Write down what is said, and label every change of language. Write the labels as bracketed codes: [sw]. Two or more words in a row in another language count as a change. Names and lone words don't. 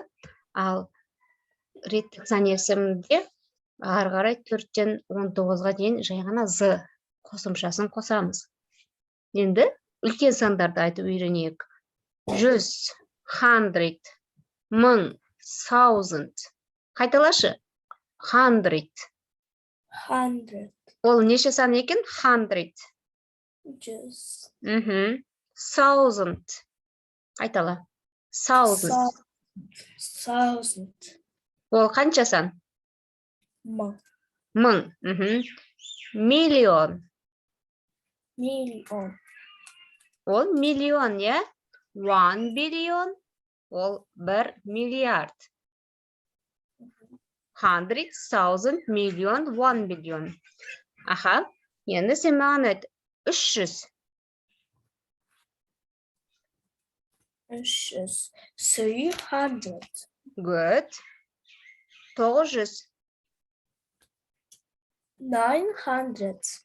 [kk] Ал реттік сан есімде ары қарай 4-тен 19-ға дейін жай ғана з қосымшасын қосамыз. Енді үлкен сандарды айтып үйренейік. [en] 100, hundred, мың, thousand. [kk] Қайталашы. Hundred. 100. Ол неше сан екен? [en] Hundred. Just. Thousand. [kk] Қайтала. [en] Thousand. 1000. [kk] Ол қанша сан? Мың. Мың. [en] Million. Million. [kk] Ол миллион, я? 1 billion. Ол 1 миллиард. 100,000 million, 1 billion. Аха. Енді сен маған айт. 300. 300. 300. [en] Good. 900. 900.